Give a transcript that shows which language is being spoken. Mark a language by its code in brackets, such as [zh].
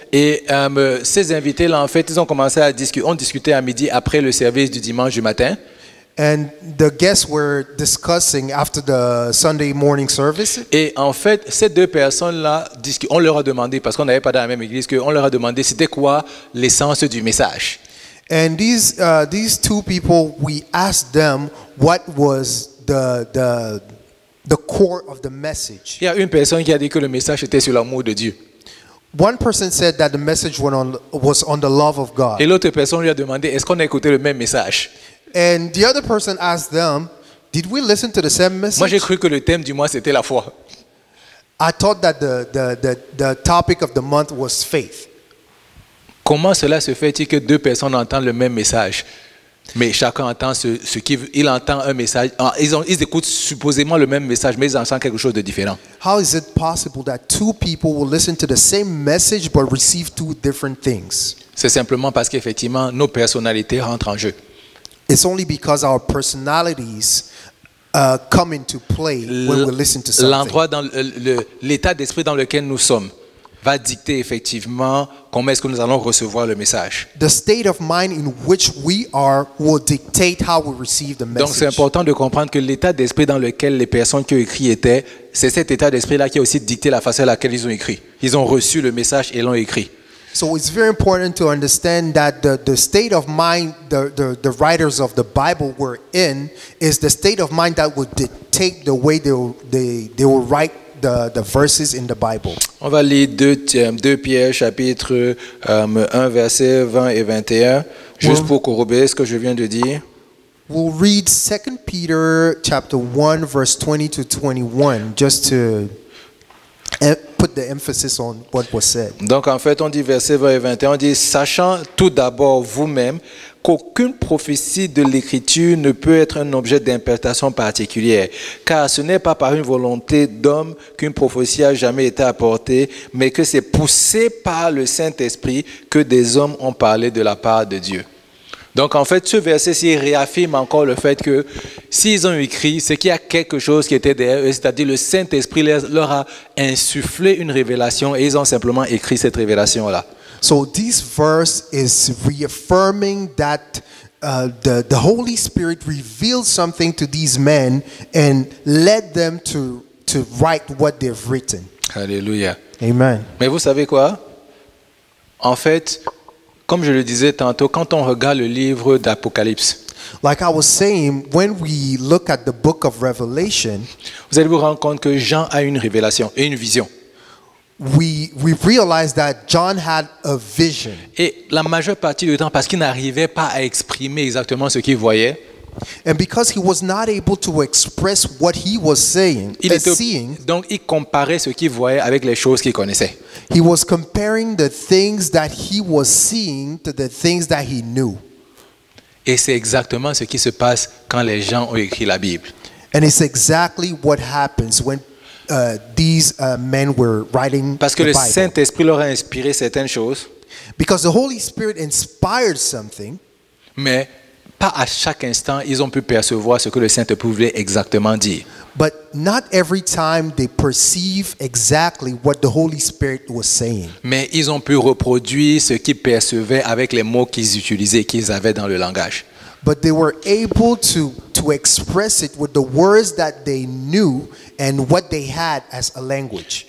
[fr] et ces invités-là, en fait, ils ont commencé à discuter. On discutait à midi après le service du dimanche du matin. [en] and the guests were discussing after the Sunday morning service. [fr] Et en fait, ces deux personnes-là, on leur a demandé, parce qu'on n'avait pas dans la même église, qu'on leur a demandé c'était quoi l'essence du message. [en] And these two people, we asked them what was the core of the message. [fr] Il y a une personne qui a dit que le message était sur l'amour de Dieu. [en] One person said that the message was on the love of God. [fr] Et l'autre personne lui a demandé est-ce qu'on a écouté le même message. [en] And the other person asked them, did we listen to the same [fr] Moi, j'ai [en] message? [fr] cru que le thème du mois, c'était la foi. [en] I thought that the topic of the month was faith. [fr] Comment cela se fait-il que deux personnes entendent le même message, mais chacun entend il entend un message, ils écoutent supposément le même message, mais ils entendent quelque chose de différent? [en] How is it possible that two people will listen to the same message but receive two different things? [fr] C'est simplement parce qu'effectivement, nos personnalités rentrent en jeu. [en] It's only because our personalities come into play when we listen to something. [fr] L'endroit dans l'état d'esprit dans lequel nous sommes va dicter effectivement comment est-ce que nous allons recevoir le message. [en] The state of mind in which we are will dictate how we receive the message. [fr] Donc c'est important de comprendre que l'état d'esprit dans lequel les personnes qui ont écrit étaient, c'est cet état d'esprit-là qui a aussi dicté la façon à laquelle ils ont écrit. Ils ont reçu le message et l'ont écrit. [en] So it's very important to understand that the state of mind the writers of the Bible were in is the state of mind that would dictate the way they will write the verses in the Bible. [fr] On va lire 2 Pierre chapitre 1 versets 20 et 21 juste pour corroborer ce que je viens de dire. [en] We'll read 2 Peter chapter 1 verse 20 to 21 just to put the emphasis on what was said. [fr] Donc en fait on dit versets 20 et 21, on dit sachant tout d'abord vous-même qu'aucune prophétie de l'Écriture ne peut être un objet d'interprétation particulière, car ce n'est pas par une volonté d'homme qu'une prophétie a jamais été apportée, mais que c'est poussé par le Saint-Esprit que des hommes ont parlé de la part de Dieu. Donc en fait, ce verset-ci réaffirme encore le fait que s'ils ont écrit, c'est qu'il y a quelque chose qui était derrière eux, c'est-à-dire le Saint-Esprit leur a insufflé une révélation et ils ont simplement écrit cette révélation-là. [en] So this verse is reaffirming that the Holy Spirit revealed something to these men and led them to write what they've written. [fr] Alléluia. Amen. Mais vous savez quoi? En fait, comme je le disais tantôt, quand on regarde le livre d'Apocalypse, [en] Like I was saying, when we look at the book of Revelation, [fr] vous allez vous rendre compte que Jean a une révélation et une vision. [en] we realize that John had a vision. [fr] Et la majeure partie du temps, parce qu'il n'arrivait pas à exprimer exactement ce qu'il voyait, [en] And because he was not able to express what he was seeing, [fr] donc il comparait ce qu'il voyait avec les choses qu'il connaissait. [en] he was comparing the things that he was seeing to the things that he knew. [fr] Et c'est exactement ce qui se passe quand les gens ont écrit la Bible. [en] And it's exactly what happens when these men were writing [fr] Parce que [en] the [fr] le [en] Bible. [fr] Saint-Esprit leur a inspiré certaines choses, [en] Because the Holy Spirit inspired something, [fr] mais pas à chaque instant ils ont pu percevoir ce que le Saint-Esprit voulait exactement dire. [en] but not every time they perceive exactly what the Holy Spirit was saying. [fr] Mais ils ont pu reproduire ce qu'ils percevaient avec les mots qu'ils utilisaient, qu'ils avaient dans le langage. [en] But they were able to express it with the words that they knew and what they had as a language.